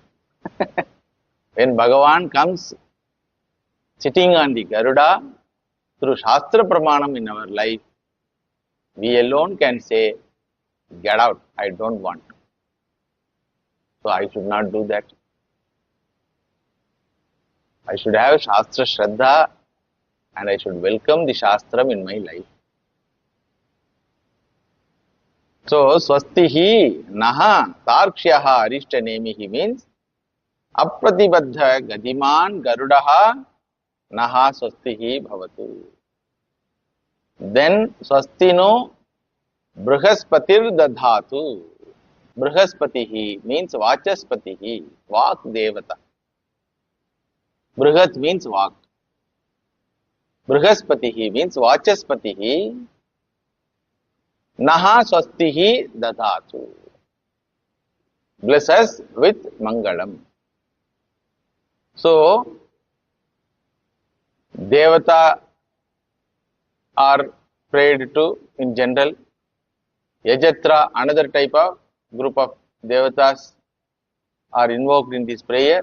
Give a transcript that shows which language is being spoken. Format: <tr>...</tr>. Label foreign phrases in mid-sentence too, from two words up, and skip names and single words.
<en>When Bhagavan comes sitting on the Garuda, through</en> <sa>Shastra Pramanam</sa> <en>in our life, we alone can say, get out, I don't want to. So I should not do that. I should have</en> <sa>Shastra Shraddha</sa> <en>and I should welcome the Shastram in my life. So,</en> <sa>Swastihi Naha Tarkshaha Arishta Nemihi means Apratibadha Gadiman Garudaha Naha Swastihi Bhavatu. Then Swastino Brihaspatir Dadhatu. Brihaspatihi means Vachaspatihi, Vak Devata. Brihat means Vak. Brihaspatihi means Vachaspatihi. Naha Swastihi Dadhatu.</sa> <en>Bless us with Mangalam. So, Devata are prayed to in general. Yajatra, another type of group of Devatas are invoked in this prayer.</en>